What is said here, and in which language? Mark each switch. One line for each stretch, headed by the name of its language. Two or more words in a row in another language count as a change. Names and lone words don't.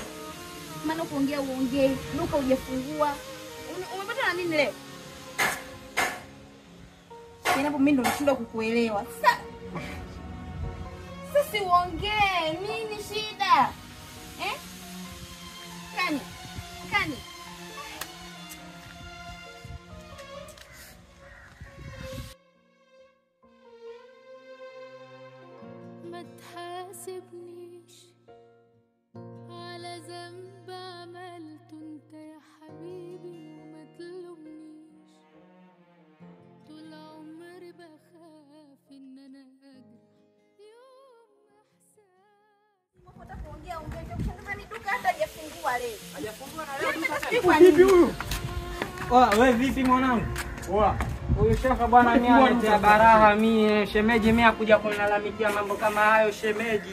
Swahili: Maana kuongea uongee, duka hujafungua. Umepata na nini leo? Hapo mimi ndo nashindwa kukuelewa. Sasa uongee, nini shida? Kani?
Arabic: ما تحاسبنيش على ذنب عملته انت يا حبيبي وما تلومنيش طول عمري بخاف ان انا اجرح يوم
Swahili: Unataka kuongea ungefungua ni duka hata hajafungua leo. Hajafungua na leo vipi huyu? Wewe vipi mwanangu? Huyu shaka bwana mimi anatia baraha mimi shemeji mimi akuja kunilalamikia mambo kama hayo shemeji.